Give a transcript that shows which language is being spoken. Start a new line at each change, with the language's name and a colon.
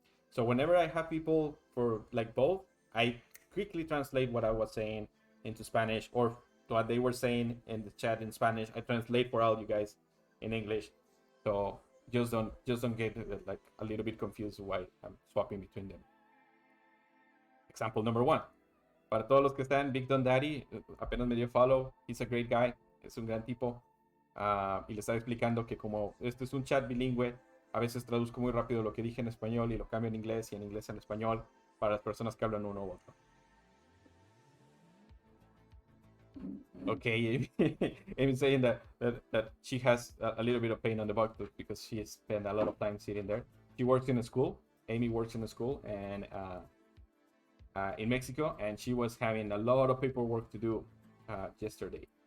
English: So whenever I have people for like both, I quickly translate what I was saying into Spanish, or what they were saying in the chat in Spanish. I translate for all you guys in English. So just don't get like a little bit confused why I'm swapping between them. Example number one.
Spanish: Para todos los que están, Big Don Daddy apenas me dio follow.
English: He's a great guy.
Spanish: Es un gran tipo. Y le estaba explicando que como este es un chat bilingüe, a veces traduzco muy rápido lo que dije en español y lo cambio en inglés y en inglés en español para las personas que hablan uno u otro.
English: Okay, Amy's saying that she has a little bit of pain on the butt because she spent a lot of time sitting there. She works in a school. Amy works in a school and in Mexico, and she was having a lot of paperwork to do yesterday.